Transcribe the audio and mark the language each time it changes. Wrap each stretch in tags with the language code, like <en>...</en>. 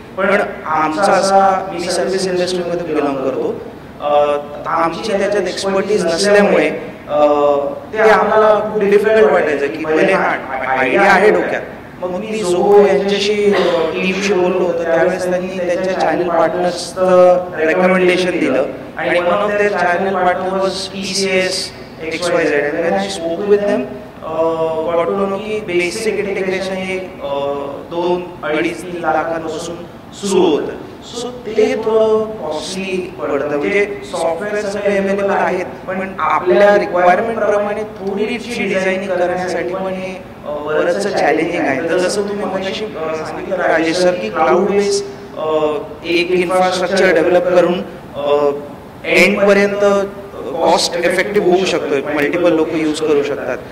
<mr>पण आमचा असा, मी सर्व्हिस इंडस्ट्रीमध्ये बिलॉंग करतो, आमची त्याच्यात एक्सपर्टीज नसल्यामुळे ते आम्हाला खूप डिफिकल्ट वाटायचं की पहिले आयडिया आहे डोक्यात. मग मी जोहो यांच्याशी टीमशी बोललो होतो त्यावेळेस त्यांनी त्यांच्या चॅनल पार्टनर्सचं रेकमेंडेशन दिलं आणि</mr> <en>One of their channel partner was TCS XYZ. and when I spoke with them, got to know</en> <mr>की बेसिक इंटिग्रेशन हे 2-2.5 लाखांपासून सुरू होतं. सो ते थोडं कॉस्टली पडतं. म्हणजे सॉफ्टवेअर सगळे अवेलेबल आहेत पण आपल्या रिक्वायरमेंटप्रमाणे थोडीशी डिझायनिंग करण्यासाठी पण हे बरंचसं चॅलेंजिंग आहे. तर जसं तुम्ही मगाशी सांगितलं राजेश सर की क्लाउड बेस एक इन्फ्रास्ट्रक्चर डेव्हलप करून एंडपर्यंत कॉस्ट इफेक्टिव्ह होऊ शकतो, मल्टिपल लोक यूज करू शकतात.</mr>